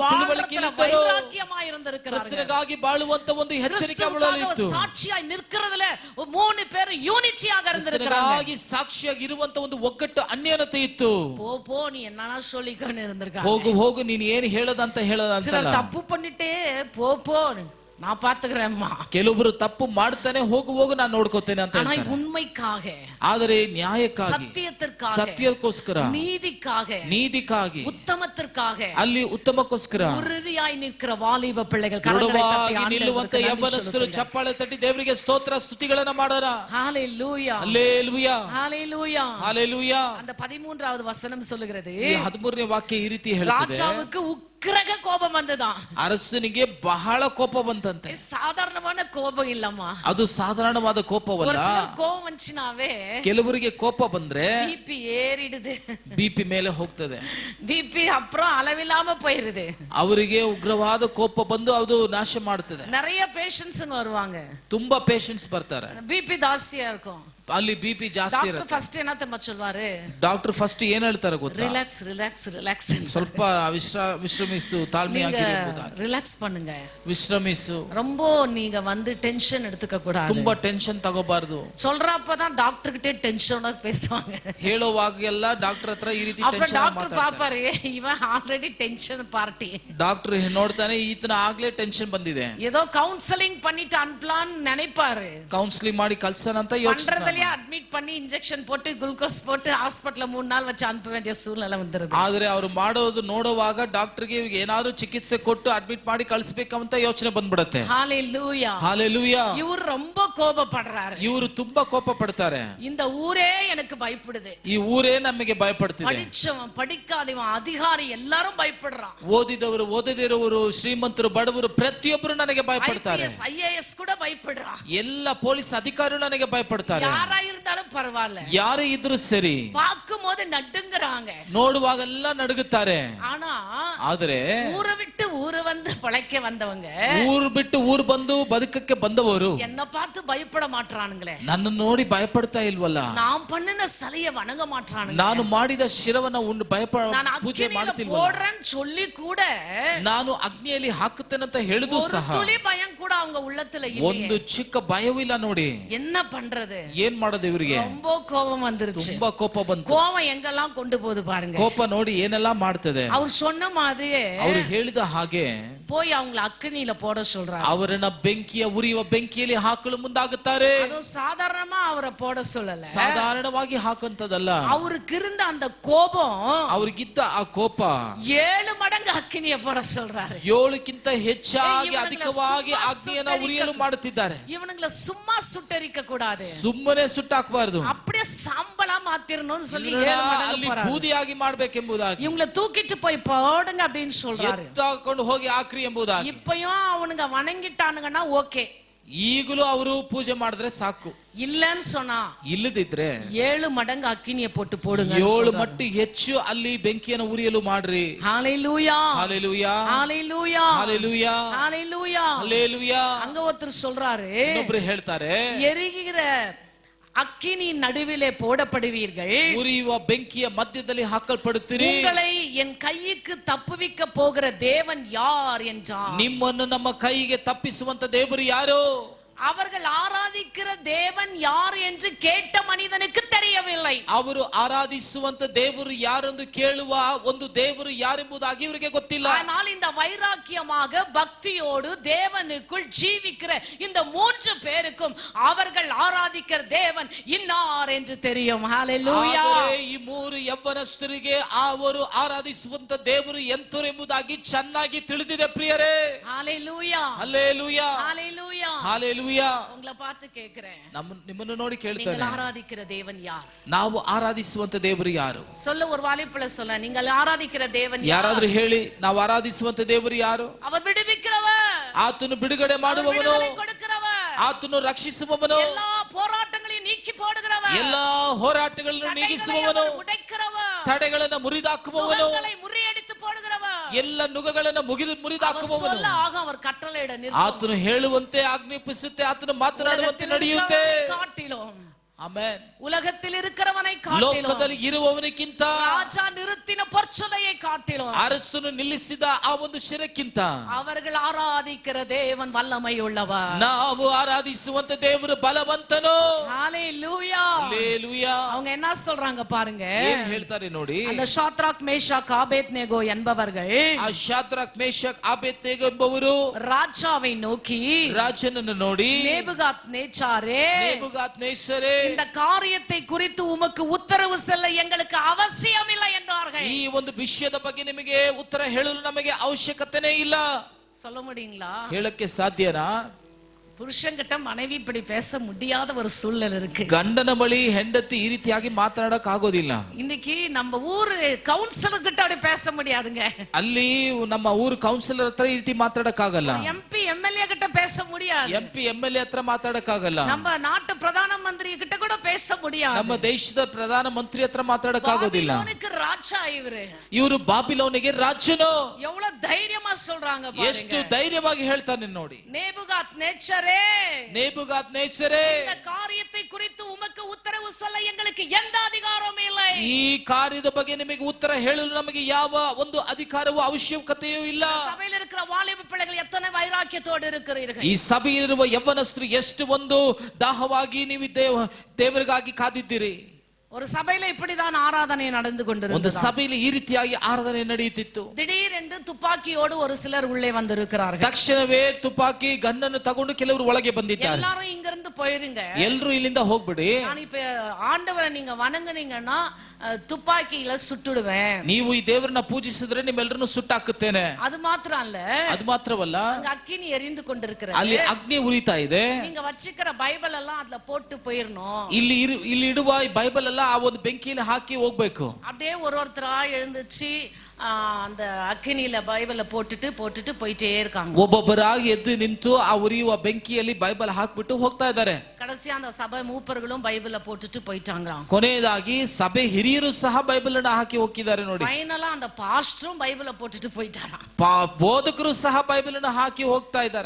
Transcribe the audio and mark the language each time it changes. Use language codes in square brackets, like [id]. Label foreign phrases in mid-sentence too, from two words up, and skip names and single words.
[ta] வாழ்க்கையில [kn] ತಿಳುವಳಿಕೆಯಿದ್ದರು, [ta] வைராக்கியமாய் இருந்திருக்கிறார்கள். [kn] ಕ್ರಿಸ್ತನಿಗಾಗಿ ಬಾಳುವಂತ ಒಂದು ಎಚ್ಚರಿಕೆ [ta] கிறிஸ்துவுக்காக சாட்சியாய் நிற்கிறதுல 3 பேர் யூனிட்டியாக இருந்திருக்கிறாங்க. [kn] ಕ್ರಿಸ್ತನಿಗಾಗಿ ಸಾಕ್ಷಿಯಾಗಿ ಇರುವಂತ ಒಂದು ಒಗ್ಗಟ್ಟು ಅನ್ಯೋನ್ಯತೆ ಇತ್ತು. [ta] போ நீ என்னன்னா சொல்லிக்கன்னு இருந்திருக்காங்க. [kn] ಹೋಗು ಹೋಗು ನೀನು ಏನು ಹೇಳದಂತ ಹೇಳದಂತ. [ta] சிலர் தப்பு பண்ணிட்டே போ நான் பாத்துக்கிறேன்மா. [kn] ಕೆಲವೊಬ್ಬರು ತಪ್ಪು ಮಾಡ್ತಾನೆ, ಹೋಗು ಹೋಗು ನಾನು ನೋಡ್ಕೋತೇನೆ ಅಂತ [ta] ஆனா [kn] ಹೇಳ್ತಾರೆ. [ta] உண்மைக்காக, [kn] ಆದರೆ ನ್ಯಾಯಕ್ಕಾಗಿ, [ta] சத்தியத்திற்காக, [kn] ಸತ್ಯಕ್ಕೋಸ್ಕರ, [ta] நீதிக்காக, [kn] ನೀತಿಗಾಗಿ, [ta] ಉತ್ತಮத்திற்காக [kn] ಅಲ್ಲಿ ಉತ್ತಮಕ್ಕೋಸ್ಕರ [ta] உறுதியாய் நிற்கிற வாலிப பிள்ளைகள் [kn] ದೃಢವಾಗಿ ನಿಲ್ಲುವಂತ ಯೌವನಸ್ಥರು ಚಪ್ಪಾಳೆ ತಟ್ಟಿ ದೇವರಿಗೆ ಸ್ತೋತ್ರ ಸ್ತುತಿಗಳನ್ನ ಮಾಡೋಣ. [ta] ஹalleluya, [kn] ಹಲ್ಲೆಲೂಯಾ, [ta] ஹalleluya, [kn] ಹಲ್ಲೆಲೂಯಾ. [ta] அந்த 13வது வசனம் சொல்லுகிறது, [kn] 13ನೇ ವಾಕ್ಯ ಈ ರೀತಿ ಹೇಳ್ತದೆ, [ta] ராஜாவுக்கு உக்கிரக கோபம் வந்ததான். [kn] ಅರಸನಿಗೆ ಬಹಳ ಕೋಪ ಬಂತಂತೆ. [ta] சாதாரணமான கோபம் இல்லம்மா, [kn] ಅದು ಸಾಧಾರಣವಾದ ಕೋಪವಲ್ಲ. [ta] ஒரு சில கோபம் வந்துச்சுனாவே [kn] ಕೆಲವರಿಗೆ ಕೋಪ ಬಂದ್ರೆ [ta] பிபி ஏறிடுது, [kn] ಬಿಪಿ ಮೇಲೆ ಹೋಗ್ತದೆ, [ta] பிபி அப்புறம் அளவில்லாம போயிருது. [kn] ಅವರಿಗೆ ಉಗ್ರವಾದ ಕೋಪ ಬಂದು ಅದು ನಾಶ ಮಾಡ್ತದೆ. [ta] நிறைய பேஷண்ட்ஸ்ங்க வருவாங்க, [kn] ತುಂಬಾ ಪೇಷಂಟ್ಸ್ ಬರ್ತಾರೆ, [ta] பிபி ஜாஸ்தியா இருக்கும். [kn] ಅಲ್ಲಿ ಬಿಪಿ ಜಾಸ್ತಿ [ta] டாக்டர் [kn] ಇರುತ್ತೆ. [ta] ಫಸ್ಟ್ என்ன தெரியுமா சொல்வாரு, [kn] ಡಾಕ್ಟರ್ ಫಸ್ಟ್ ಏನ್ ಹೇಳ್ತಾರೆ ಗೊತ್ತಾ, [en] relax relax relax, [kn] ಸ್ವಲ್ಪ ವಿಶ್ರಮಿಸು, ತಾಳ್ಮೆಯಾಗಿರಿ ಎಂಬುದಾಗಿ. [ta] ರಿಲ್ಯಾಕ್ಸ್ பண்ணுங்க, [kn] ವಿಶ್ರಮಿಸು, [ta] ரொம்ப நீங்க வந்து டென்ஷன் எடுத்துக்க கூடாது. [kn] ತುಂಬಾ ಟೆನ್ಷನ್ ತಗೋಬಾರ್ದು. [ta] சொல்றப்பதான் டாக்டர் கிட்ட டென்ஷனோட பேசுவாங்க. [kn] ಹೇಳುವಾಗೆಲ್ಲ ಡಾಕ್ಟರ್ ಹತ್ರ ಈ ರೀತಿ [ta] அப்புறம் [kn] ಟೆನ್ಷನ್ [ta] டாக்டர் பாப்பாரு, இவன் [en] already tension party. [kn] ಡಾಕ್ಟರ್ ನೋಡ್ತಾನೆ ಈತನ ಆಗ್ಲೇ ಟೆನ್ಷನ್ ಬಂದಿದೆ, [ta] ஏதோ கவுன்சிலிங் பண்ணிட்டு அனுப்பலாம்னு நினைப்பாரு. [kn] ಕೌನ್ಸಿಲಿಂಗ್ ಮಾಡಿ ಕಳ್ಸನಂತ ಯೋಚನೆ, [ta] அட்மிட் பண்ணி இன்ஜெக்ஷன் போட்டு குளுக்கோஸ் போட்டு ஹாஸ்பிடல்ல 3 நாள் வச்சு ಅನುಪ வேண்டிய சூழ்நிலை வந்துருது. [kn] ಆದ್ರೆ ಅವರು ಮಾಡೋದು ನೋಡುವಾಗ ಡಾಕ್ಟರ್ಗೆ ಇವ್ರಿಗೆ ಏನಾದ್ರೂ ಚಿಕಿತ್ಸೆ ಕೊಟ್ಟು ಅಡ್ಮಿಟ್ ಮಾಡಿ ಕಳಿಸಬೇಕಂತ ಯೋಚನೆ ಬಂದ್ಬಿಡುತ್ತೆ. [ta] ஹalleluya, ஹalleluya. இவர் ரொம்ப கோபப்படுறாரு, [kn] ಇವರು ತುಂಬಾ ಕೋಪ ಪಡ್ತಾರೆ. [ta] இந்த ஊரே எனக்கு பயப்படுது, [kn] ಈ ಊರೇ ನಮಗೆ ಭಯಪಡ್ತಿದೆ, [ta] படிச்சவன் படிக்காதவன் அதிகாரி எல்லாரும் பயப்படுறான், [kn] ಓದಿದವರು ಓದದಿರುವವರು ಶ್ರೀಮಂತರು ಬಡವರು ಪ್ರತಿಯೊಬ್ಬರು ನನಗೆ ಭಯಪಡ್ತಾರೆ, [ta] ஐஏஎஸ் கூட பயப்படுறான், [kn] ಎಲ್ಲ ಪೊಲೀಸ್ ಅಧಿಕಾರಿಗಳು ನನಗೆ ಭಯಪಡ್ತಾರೆ. [ta] யாரா இருந்தாலும் பரவாயில்ல, [kn] ಯಾರೇ ಇದ್ರು ಸರಿ, [ta] பார்க்கும்போது நடுங்குறாங்க, [kn] ನೋಡುವಾಗೆಲ್ಲ ನಡುಗುತ್ತಾರೆ. [ta] ஆனா [kn] ಆದ್ರೆ [ta] ஊரை விட்டு ஊரு வந்து பழைக்க வந்தவங்க, [kn] ಊರು ಬಿಟ್ಟು ಊರು ಬಂದು ಬದುಕಕ್ಕೆ ಬಂದವರು [ta] என்ன பார்த்து பயப்பட மாட்டானுங்களே, [kn] ನನ್ನ ನೋಡಿ ಭಯಪಡ್ತಾ ಇಲ್ವಲ್ಲ, [ta] நான் பண்ணின சிலையை வணங்க மாட்டானுங்க, [kn] ನಾನು ಮಾಡಿದ ಶಿರವನ್ನ [ta] நான் [kn] ಪೂಜೆ [ta] அக்கினியில [kn] ಮಾಡ್ತಿಲ್ವಲ್ಲ, [ta] போடுறேன்னு சொல்லி கூட [kn] ನಾನು ಅಗ್ನಿಯಲ್ಲಿ ಹಾಕುತ್ತೇನಂತ ಹೇಳಿದ್ರು [ta] ஒரு [kn] ಸಹ [ta] துளி பயம் கூட அவங்க உள்ளத்துல [kn] ಒಂದು [ta] இல்லையே. [kn] ಚಿಕ್ಕ ಭಯವಿಲ್ಲ ನೋಡಿ. [ta] என்ன பண்றது, [kn] ಏನ್ ಮಾಡೋದು ಇವರಿಗೆ, [ta] ரொம்ப கோபம் வந்துருச்சு. [kn] ತುಂಬಾ ಕೋಪ ಬಂತು. [ta] கோபம் எங்கெல்லாம் கொண்டு போகுது பாருங்க. [kn] ಕೋಪ ನೋಡಿ ಏನೆಲ್ಲ ಮಾಡ್ತದೆ. [ta] அவர் சொன்ன மாதிரியே [kn] ಅವರು ಹೇಳಿದ ಹಾಗೆ [ta] போய் அவங்கள அக்கினியில போட சொல்றாரு, [kn] ಅವರನ್ನ ಬೆಂಕಿಯ ಉರಿಯುವ ಬೆಂಕಿಯಲ್ಲಿ ಹಾಕಲು ಮುಂದಾಗುತ್ತಾರೆ. [ta] அது சாதாரணமா அவரை போட சொல்லல, [kn] ಸಾಧಾರಣವಾಗಿ ಹಾಕುವಂತದಲ್ಲ. [ta] அவருக்கு இருந்த அந்த கோபம் [kn] ಅವ್ರಿಗಿದ್ದ ಆ ಕೋಪ [ta] 7 மடங்கு அக்கினிய போட சொல்றாரு. [kn] 7ಕ್ಕಿಂತ ಹೆಚ್ಚಾಗಿ ಅಧಿಕವಾಗಿ ಅಗ್ನಿಯನ್ನ ಉರಿಯಲು ಮಾಡುತ್ತಿದ್ದಾರೆ. [ta] இவனுங்களை சும்மா சுட்டரிக்க கூடாது, [kn] ಸುಮ್ಮನೆ ಸುಟ್ಟಾಕಬಾರದು, [ta] அப்படியே சாம்பலா மாத்திரணும்னு சொல்லி 7 மடங்கு [kn] ಅಲ್ಲಿ [ta] போறாரு. [kn] ಬೂದಿಯಾಗಿ ಮಾಡ್ಬೇಕೆಂಬುದಾಗಿ, [ta] இவங்களை தூக்கிட்டு போய் போடுங்க அப்படின்னு சொல்றாரு. [kn] ಎತ್ತಾಕೊಂಡು ಹೋಗಿ ಆಕ್ರಿ ಎಂಬುದಾಗಿ. [ta] இப்பயும் அவனுங்க வணங்கிட்டானுங்கன்னா ஓகே, [kn] ಈಗಲೂ ಅವರು ಪೂಜೆ ಮಾಡಿದ್ರೆ ಸಾಕು. [ta] இல்லன்னு சொன்னா [kn] ಇಲ್ಲದಿದ್ರೆ [ta] 7 மடங்கு அக்கினிய போட்டு போடுங்க. [kn] 7 ಮಟ್ಟು ಹೆಚ್ಚು ಅಲ್ಲಿ ಬೆಂಕಿಯನ್ನು ಉರಿಯಲು ಮಾಡ್ರಿ. [ta] ஹalleluya, ஹalleluya, ஹalleluya, ஹalleluya, ஹalleluya. ஹalleluya. அங்க ஒருத்தர் சொல்றாரு, [kn] ಇನ್ನೊಬ್ರು ಹೇಳ್ತಾರೆ, [ta] எரிகிற அக்கினி நடுவிலே போடப்படுவீர்கள், [kn] ಉರಿಯುವ ಬೆಂಕಿಯ ಮಧ್ಯದಲ್ಲಿ ಹಾಕಲ್ಪಡುತ್ತೀರಿ. [ta] உங்களை என் கைக்கு தப்புவிக்க போகிற தேவன் யார் என்றார். [kn] ನಿಮ್ಮನ್ನು ನಮ್ಮ ಕೈಗೆ ತಪ್ಪಿಸುವಂತ ದೇವರು ಯಾರು? [ta] அவர்கள் ஆராதிக்கிற தேவன் யார் என்று கேட்ட மனிதனுக்கு தெரியவில்லை. [kn] ಅವರು ಆರಾಧಿಸುವಂತ ದೇವರು ಯಾರೆಂದು ಕೇಳುವ ಒಂದು ದೇವರು ಯಾರೆಂಬುದಾಗಿ ಇವರಿಗೆ ಗೊತ್ತಿಲ್ಲ. [ta] ஆனால் இந்த வைராக்கியமாக பக்தியோடு தேவனுக்குள் ஜீவிக்கிற இந்த 3 பேருக்கும் அவர்கள் ஆராதிக்கிற தேவன் இன்னார் என்று தெரியும். ஹalleluya. [kn] ಈ 3 ಯವ್ವನಸ್ಥರಿಗೆ ಅವರು ಆರಾಧಿಸುವಂತ ದೇವರು ಎಂತರೆಂಬುದಾಗಿ ಚೆನ್ನಾಗಿ ತಿಳಿದಿದೆ ಪ್ರಿಯರೇ. [ta] ஹalleluya, [kn] ಹಲ್ಲೆಲೂಯಾ, [ta] ஹalleluya. ஹalleluya. உங்களை பார்த்து கேக்குறேன், [kn] ನಿಮ್ಮನ್ನು ನೋಡಿ ಕೇಳ್ತಾನೆ, [ta] நீங்கள் ஆராதிக்கிற தேவன் யார்? [kn] ನಾವು ಆರಾಧಿಸುವಂತ ದೇವರು ಯಾರು? [ta] சொல்ல ஒரு வாலிப்புல சொல்ல, நீங்கள் ஆராதிக்கிற தேவன் யார்? [kn] ಯಾರಾದ್ರೂ ಹೇಳಿ, ನಾವು ಆರಾಧಿಸುವಂತ ದೇವರು ಯಾರು? [ta] அவர் விடுவிக்கிறவர், [kn] ಆತನು ಬಿಡುಗಡೆ ಮಾಡುವವನು, [ta] கொடுக்கிறவர், [kn] ಆತನು ರಕ್ಷಿಸುವವನು, [ta] எல்லா போராட்டங்களையும் நீக்கி போடுகிறவர், [kn] ಎಲ್ಲಾ ಹೋರಾಟಗಳನ್ನು ನೀಗಿಸುವವನು, [ta] உடைக்கிறவர், [kn] ತಡೆಗಳನ್ನು ಮುರಿದಾಕುವವನು, [ta] முறியடித்து போடுகிறவர், [kn] ಎಲ್ಲ ನುಗಗಳನ್ನು ಮುರಿದಾಕುವವನು. [ta] சொல்ல ஆக அவர் கட்டளையிட நிற்கும். [kn] ಆತನು ಹೇಳುವಂತೆ ಆಜ್ಞಾಪಿಸುತ್ತೆ, ಆತನು ಮಾತನಾಡುವಂತೆ ನಡೆಯುತ್ತೆ. [ta] காட்டிலும் [kn] ಆಮೆನ್. [ta] உலகத்தில் இருக்கிறவனை காட்டிலும், [kn] ಲೋಕದಲ್ಲಿ ಇರುವವನಿಗಿಂತ, [ta] ராஜா நிறுத்தின பொற்சதையை காட்டிலும், [kn] ಅರಸನು ನಿಲ್ಲಿಸಿದ ಆ ಒಂದು ಶಿರಕ್ಕಿಂತ [ta] அவர்கள் ஆராதிக்கிற தேவன் வல்லமை உள்ளவர். [kn] ನಾವು ಆರಾಧಿಸುವಂತ ದೇವರು ಬಲವಂತನು. [ta] ஹalleluya. ஹalleluya. அவங்க என்ன சொல்றாங்க பாருங்க, [kn] ಏನ್ ಹೇಳ್ತಾರೆ ನೋಡಿ. [ta] அந்த ஷாத்ராக் மேஷாக் ஆபேத்நேகோ என்பவர்கள், [kn] ಆ ಶಾದ್ರಕ್ ಮೇಷಕ್ ಆಬೇದ್ನೆಗೋ ಎಂಬವರು [ta] ராஜாவை நோக்கி, [kn] ರಾಜನನ್ನು ನೋಡಿ, [ta] நேபுகாத் நேச்சாரே, நேபுகாத் நேசரே, இந்த காரியத்தை குறித்து உமக்கு உத்தரவு செல்ல எங்களுக்கு அவசியம் இல்லை என்றார்கள். [kn] ಈ ಒಂದು ವಿಷಯದ ಬಗ್ಗೆ ನಿಮಗೆ ಉತ್ತರ ಹೇಳಲು ನಮಗೆ ಅವಶ್ಯಕತೆನೇ ಇಲ್ಲ. [ta] சொல்ல முடியுங்களா? [kn] ಹೇಳಕ್ಕೆ ಸಾಧ್ಯನಾ? [ta] புருஷன்கிட்ட மனைவி இப்படி பேச முடியாத ஒரு சூழ்நிலை இருக்கு. [kn] ಗಂಡನ ಬಳಿ ಹೆಂಡತಿ ಈ ರೀತಿಯಾಗಿ ಮಾತನಾಡಕ್ ಆಗೋದಿಲ್ಲ. [ta] இன்னைக்கு நம்ம ஊர் கவுன்சிலர் கிட்ட அப்படி பேச முடியாதுங்க. [kn] ಅಲ್ಲಿ ನಮ್ಮ ಊರು ಕೌನ್ಸಿಲರ್ ಹತ್ರ ಈ ರೀತಿ ಮಾತಾಡಕ್ ಆಗಲ್ಲ. [ta] எம்பி எம்எல்ஏ கிட்ட பேச முடியாது. [kn] MP MLA ಹತ್ರ ಮಾತಾಡಕ್ ಆಗಲ್ಲ. [ta] நம்ம நாட்டு பிரதான மந்திரி கிட்ட கூட பேச முடியாது. [kn] ನಮ್ಮ ದೇಶದ ಪ್ರಧಾನ ಮಂತ್ರಿ ಹತ್ರ ಮಾತಾಡಕ್ ಆಗೋದಿಲ್ಲ. [ta] பாபிலோனுக்கு ராஜா [kn] ಇವರು ಬಾಬಿಲೋನಿಗೆ ರಾಜನು. [ta] எவ்வளவு தைரியமா சொல்றாங்க பாருங்க. [kn] ಎಷ್ಟು ಧೈರ್ಯವಾಗಿ ಹೇಳ್ತಾನೆ ನೋಡಿ. [ta] நேபுகாத் நேச்சரே, நேபுகாத் நேசரே, இந்த காரியத்தை குறித்து உமக்கு உத்தரவு சொல்ல எங்களுக்கு எந்த அதிகாரமும் இல்லை. [kn] ಈ ಕಾರ್ಯದ ಬಗ್ಗೆ ನಿಮಗೆ ಉತ್ತರ ಹೇಳಲು ನಮಗೆ ಯಾವ ಒಂದು ಅಧಿಕಾರವೂ ಅವಶ್ಯಕತೆಯೂ ಇಲ್ಲ. [ta] சபையில் இருக்கிற வாலிப பிள்ளைகள் எத்தனை வைராக்கியத்தோடு இருக்கிறீர்கள். [kn] ಈ ಸಭೆಯಲ್ಲಿರುವ ಯವ್ವನಸ್ಥರು ಎಷ್ಟು ಒಂದು ದಾಹವಾಗಿ ನೀವು ದೇವರಿಗಾಗಿ ಕಾದಿದ್ದೀರಿ. [ta] ஒரு சபையில இப்படிதான் ஆராதனை நடந்து [kn] ಒಂದು [ta] கொண்டிருந்தது. [kn] ಸಭೆಯಲ್ಲಿ ಈ ರೀತಿಯಾಗಿ ಆರಾಧನೆ ನಡೆಯುತ್ತಿತ್ತು. [ta] திடீரென்று துப்பாக்கியோடு ஒரு சிலர் உள்ளே வந்திருக்கிறார்கள். [kn] ತಕ್ಷಣವೇ ತುಪಾಕಿ ಗನ್ನನ್ನು ತಗೊಂಡು ಕೆಲವರು ಒಳಗೆ ಬಂದಿದ್ದಾರೆ. [ta] எல்லாரும் இங்க இருந்து போயிருங்க, [kn] ಎಲ್ಲರೂ ಇಲ್ಲಿಂದ ಹೋಗ್ಬಿಡಿ. [ta] நான் இப்ப ஆண்டவரை நீங்க வணங்குனீங்கன்னா துப்பாக்கியில சுட்டுடுவேன். [kn] ನೀವು ಈ ದೇವರನ್ನ ಪೂಜಿಸಿದ್ರೆ ನಿಮ್ಮೆಲ್ಲರನ್ನು ಸುಟ್ಟಾಕುತ್ತೇನೆ. [ta] அது மாத்திரம் இல்ல, [kn] ಅದು ಮಾತ್ರವಲ್ಲ, [ta] அங்க அக்கினி எரிந்து கொண்டிருக்கிறது. [kn] ಅಲ್ಲಿ ಅಗ್ನಿ ಉರಿತಾ ಇದೆ. [ta] நீங்க வச்சிக்கிற பைபிள் எல்லாம் அதுல போட்டு போயிரணும். [kn] ಇಲ್ಲಿ ಇಡುವ ಬೈಬಲ್ ಎಲ್ಲ ಆ ಒಂದು ಬೆಂಕಿಯಲ್ಲಿ ಹಾಕಿ ಹೋಗ್ಬೇಕು. [ta] அப்படியே ஒருத்தரா எழுந்துச்சு அந்த அக்கினியில பைபிள போட்டுட்டு போயிட்டே இருக்காங்க. [kn] ಒಬ್ಬೊಬ್ಬರಾಗಿ ಎದ್ದು ನಿಂತು ಆ ಉರಿಯುವ ಬೆಂಕಿಯಲ್ಲಿ ಬೈಬಲ್ ಹಾಕ್ಬಿಟ್ಟು ಹೋಗ್ತಾ ಇದ್ದಾರೆ. [ta] கடைசியா அந்த சபை மூப்பர்களும் பைபிள போட்டுட்டு போயிட்டாங்க. [kn] ಕೊನೆಯದಾಗಿ ಸಭೆ ಹಿರಿಯರು ಸಹ ಬೈಬಲ್ ಅನ್ನು ಹಾಕಿ ಹೋಗಿದ್ದಾರೆ ನೋಡಿ. [ta] ಫೈನಲಾ அந்த பாஸ்டரும் பைபிள போட்டுட்டு போயிட்டாராம். [kn] ಬೋಧಕರು ಸಹ ಬೈಬಲ್ ಅನ್ನು ಹಾಕಿ ಹೋಗ್ತಾ ಇದ್ದಾರೆ.